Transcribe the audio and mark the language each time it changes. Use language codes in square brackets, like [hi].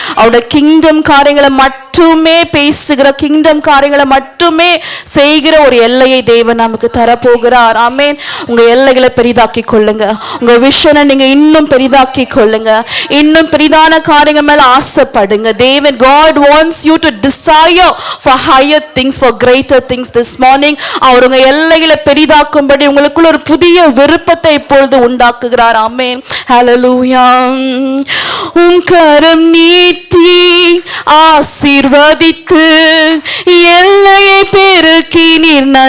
[ta] அவருடைய கிங்டம் காரியங்களை மட்டுமே பேசுகிற, கிங்டம் காரியங்களை மட்டுமே செய்கிற ஒரு எல்லையை தேவன் நமக்கு தரப்போகிறார். ஆமென். உங்க எல்லைகளை பெரிதாக்கி கொள்ளுங்க. உங்க விஷனை நீங்க இன்னும் பெரிதாக்கி கொள்ளுங்க. இன்னும் பெரிதான காரியங்கள் மேல ஆசைப்படுங்க. [en] தேவன் God wants you to desire for higher things, for greater things this morning. [ta] அவர் உங்க எல்லைகளை பெரிதாக்கும்படி உங்களுக்குள்ள ஒரு புதிய விருப்பத்தை இப்பொழுது உண்டாக்குகிறார். ஆமென். ஹல்லேலூயா. உம் கரம் நீட்டி ஆசீர்வதித்து எல்லையை பெருக்கினீர்.